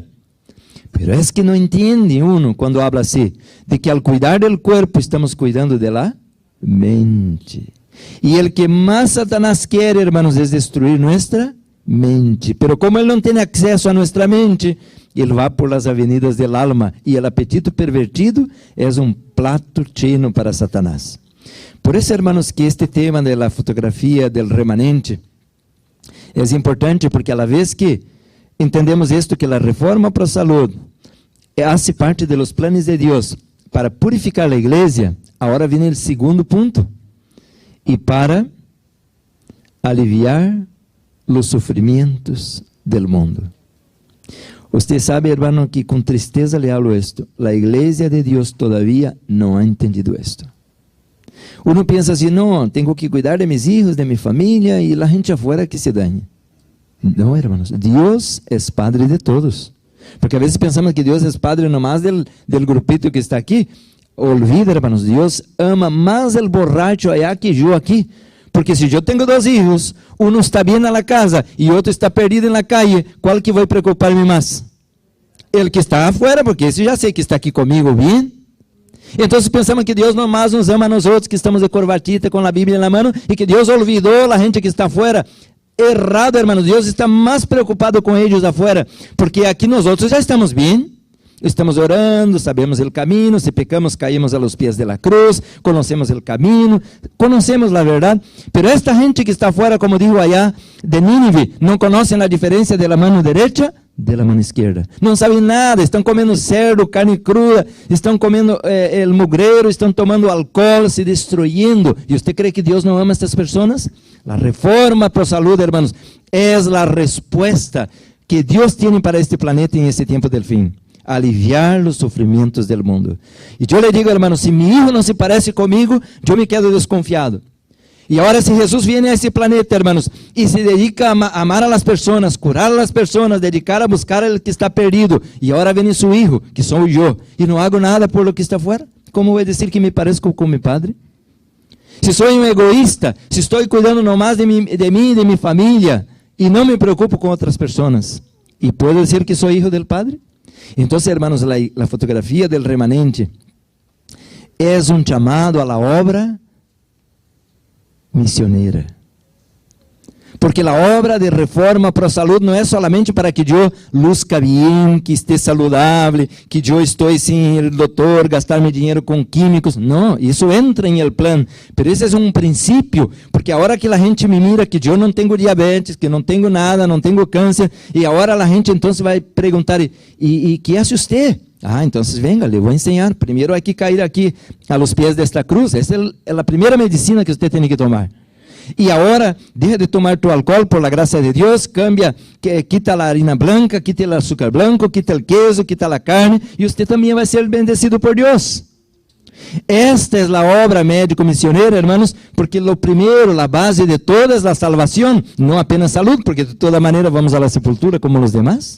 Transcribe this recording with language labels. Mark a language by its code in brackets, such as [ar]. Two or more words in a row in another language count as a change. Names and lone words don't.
[pt] Pero é que não entende uno quando habla assim, de que ao cuidar do corpo, estamos cuidando [es] de la mente. [pt] E o que mais Satanás quer, hermanos, é destruir nossa mente. Pero como ele não tem acesso a nossa mente, ele vai por [es] las avenidas del alma, [pt] e o apetite pervertido é um plato cheio para Satanás. Por isso, hermanos, que este tema da fotografia [es] del remanente [pt] é importante, porque [es] a la vez [pt] que entendemos isto, que a reforma para a saúde faz parte dos planos de Deus para purificar a igreja, agora vem o segundo ponto, e para aliviar os sofrimentos [es] del mundo. [pt] Você sabe, [es] hermano, que com tristeza le hablo esto, [pt] a igreja de Deus todavía não [es] ha entendido esto. [pt] Uno pensa assim, não, tenho que cuidar de [es] mis hijos, [pt] de minha família, e a gente [es] afuera que se dañe. [pt] Não, hermanos, Deus é Padre de todos. Porque a vezes pensamos que Deus é Padre [es] nomás del grupito [pt] que está aqui. [es] Olvida, hermanos, [pt] Deus ama mais o [es] borracho allá [pt] que eu aqui. Porque se eu tenho dois filhos, um está bem na casa e outro está perdido na calle, qual que vai preocupar-me mais? Ele que está afuera, porque esse já sei que está aqui comigo bem. Então pensamos que Deus nomás nos ama a nós outros que estamos de corbatita com a Bíblia na mão e que Deus olvidou a gente que está afuera. Errado, hermanos, Deus está mais preocupado com eles afuera, porque aqui nós outros já estamos bem. Estamos orando, sabemos o caminho, se pecamos caímos [es] a los pies de la cruz, [pt] conhecemos o caminho, conhecemos a verdade, pero esta gente que está fora, como digo allá de Nínive, não conhecem a diferença [es] de la mano derecha de la mano [pt] esquerda, não sabem nada, estão comendo [es] cerdo, carne cruda, [pt] estão comendo el mugreiro, estão tomando álcool, se destruyendo. E você crê que Deus não ama estas pessoas? A reforma para a saúde, hermanos, é a resposta que Deus tem para este planeta em este tempo del fim. Aliviar os sofrimentos do mundo. E eu lhe digo, hermano, se meu hijo não se parece comigo, eu me quedo desconfiado. E agora, se Jesus viene a esse planeta, hermanos, e se dedica a amar a las pessoas, curar a las pessoas, dedicar a buscar o que está perdido, e agora vem seu hijo, que sou eu, e não [es] hago nada por lo [pt] que está fora, como vou dizer que me parezco com meu padre? Se sou um egoísta, se estou cuidando nomás de mim e de minha família, e não me preocupo com outras pessoas, e posso dizer que sou [es] hijo del Padre? [pt] Então, hermanos, a fotografia [es] del remanente [pt] é um chamado a [es] la obra [pt] missioneira. Porque a obra de reforma para a saúde não é solamente para que eu luzca bem, que esteja saudável, que eu estou sem o doutor, gastar meu dinheiro com químicos. Não, isso entra em [es] el plano. [pt] Mas esse é um princípio, porque a hora que a gente me mira que eu não tenho diabetes, que não tenho nada, não tenho câncer, e agora a gente então vai perguntar, e que hace você? Ah, então venga, le vou ensinar. Primeiro há que cair aqui [es] a los pies [pt] desta cruz. Essa é a primeira medicina que você tem que tomar. [es] Y ahora deja de tomar tu alcohol por la gracia de Dios, cambia, quita la harina blanca, quita el azúcar blanco, quita el queso, quita la carne, y usted también va a ser bendecido por Dios. Esta es la obra médico-misionera, hermanos, porque lo primero, la base de todo es la salvación, no apenas salud, porque de toda manera vamos a la sepultura como los demás.